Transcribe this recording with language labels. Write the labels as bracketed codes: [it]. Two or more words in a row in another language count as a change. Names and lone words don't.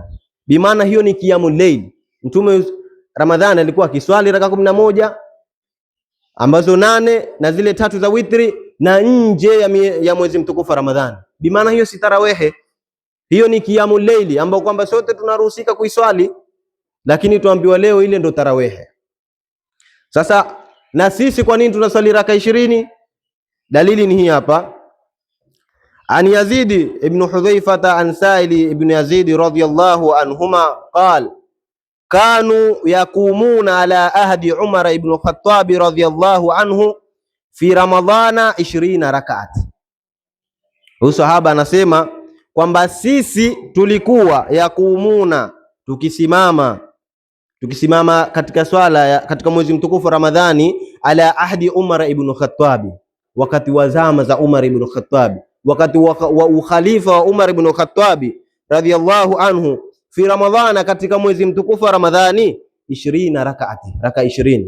[sw] Bimaana hiyo ni [ar] قيام الليل. [sw] Mtume Ramadhani alikuwa akiswali raka 11 ambazo 8 na zile 3 za witri na nje ya mwezi mtukufu wa Ramadhani. Bimaana hiyo si tarawehe, hiyo ni [ar] قيام الليل [sw] ambao kwamba sote tunaruhusika kuiswali, lakini tuambiwa leo ile ndo tarawehe. Sasa na sisi kwa nini tunaswali raka 20? Dalili ni hii hapa. [ar] عن يزيد بن حذيفة عن سائل بن يزيد رضي الله عنهما قال كانوا يقومون على عهد عمر بن الخطاب رضي الله عنه في رمضان 20 ركعة. [sw] Huyu sahaba anasema kwamba sisi tulikuwa yakumuna, tukisimama katika swala katika mwezi mtukufu Ramadhani [ar] على عهد عمر بن الخطاب, [sw] wakati wa zama za Umar ibn Khattab, wakati wa ukhalifa wa Umar ibn Khattab [ar] رضي الله عنه, في رمضان, [sw] katika mwezi mtukufu wa Ramadhani 20 rak'ati, raka 20.